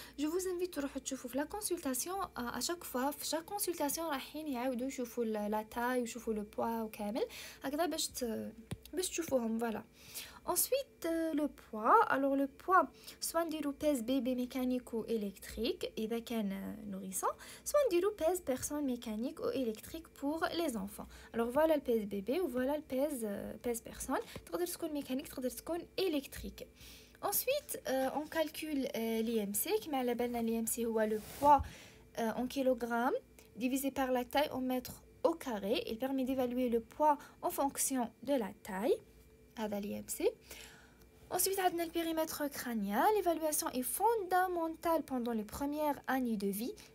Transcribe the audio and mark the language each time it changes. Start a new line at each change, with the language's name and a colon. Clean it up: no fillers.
French: Je vous invite
Arabic: تروحوا تشوفوا في
French: la consultation à chaque fois في chaque consultation
Arabic: رايحين يعاودوا يشوفوا
French: la taille
Arabic: ويشوفوا
French: le poids
Arabic: وكامل هكذا باش تشوفوهم.
French: Voilà. Ensuite, le poids. Alors, le poids, soit on pèse bébé mécanique ou électrique, et avec un nourrisson, soit on pèse personne mécanique ou électrique pour les enfants. Alors, voilà le pèse bébé ou voilà le pèse personne.
Arabic: تقدر تكون mécanique, تقدر تكون électrique.
French: Ensuite, on calcule l'IMC, qui m'a la belle l'IMC, ou le poids en kilogrammes, divisé par la taille en mètres au carré. Il permet d'évaluer le poids en fonction de la taille. Ensuite, on a le périmètre crânien. L'évaluation est fondamentale pendant les premières années de vie.